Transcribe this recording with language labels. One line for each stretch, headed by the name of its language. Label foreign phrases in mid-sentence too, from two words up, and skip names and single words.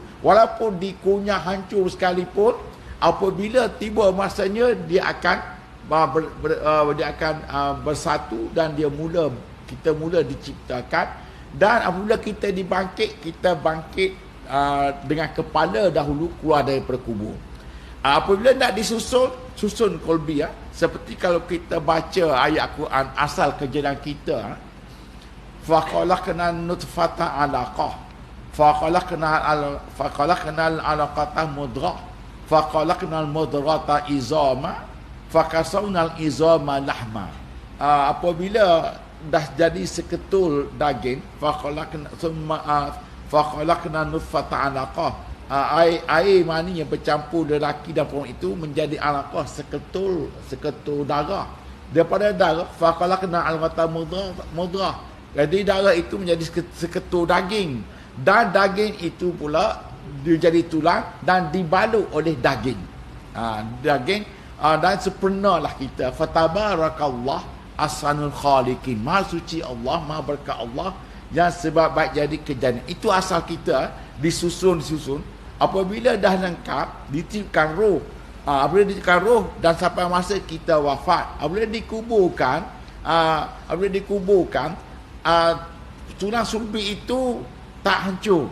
Malay: Walaupun dikunyah hancur sekalipun, apabila tiba masanya dia akan bersatu, dan kita mula diciptakan. Dan apabila kita dibangkit, kita bangkit dengan kepala dahulu keluar daripada kubur. Apabila nak susun kolbi, seperti kalau kita baca ayat Quran asal kejadian kita,
Arabic: فخلقنا النطفة علقة فخلقنا العلقة مضغة فخلقنا المضغة عظاما فكسونا العظام لحما.
Malay: Apabila dah jadi seketul daging,
Arabic: فخلقنا النطفة علقة.
Malay: Air mani yang bercampur lelaki dan perempuan itu menjadi alaqah, seketul darah. Daripada darah
Arabic: فخلقنا العلقة مضغة.
Malay: Jadi darah itu menjadi seketul daging, dan daging itu pula dia jadi tulang dan dibalut oleh daging. Dan sempurnalah kita.
Arabic: فتبارك الله أحسن الخالقين.
Malay: Maha suci Allah, maha berkat Allah yang sebab baik jadi kejadian. Itu asal kita, disusun. Apabila dah lengkap, ditiupkan roh. Apabila ditiupkan roh dan sampai masa kita wafat, apabila dikuburkan, tulang sulbi itu tak hancur.